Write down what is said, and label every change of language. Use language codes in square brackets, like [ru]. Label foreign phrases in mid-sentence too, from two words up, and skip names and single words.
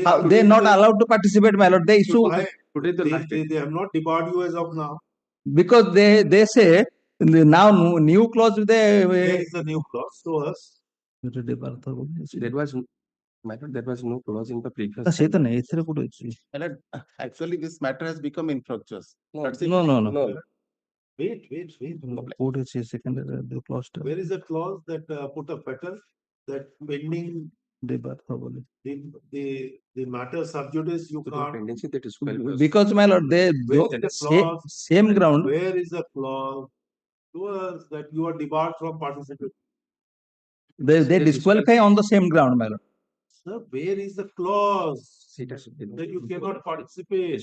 [en] They are not allowed to participate, my lord. They issue Today the last day. They have not debarred you as of now. because they say now new clause There is a new clause. Show us. There was, my lord, there was no clause in the previous. [or] ସେ ତ ନାହିଁ ଏଥିରେ କୋଉଠି ଅଛି? [en] Actually, this matter has become infructuous. That's it. No, no, no. Wait. [or] କୋଉଠି ଅଛି [en] second clause [or] ଟା? [en] Where is the clause that put a fetter that pending [or] ଦେବାର୍ଥ ବୋଲି. [en] the matter sub judice you can't. Pendency, that is 12 years. Because my lord, they Where is the clause? same ground. Where is the clause? To us that you are debarred from participating. They disqualify on the same ground, my lord. Sir, where is the clause that you cannot participate?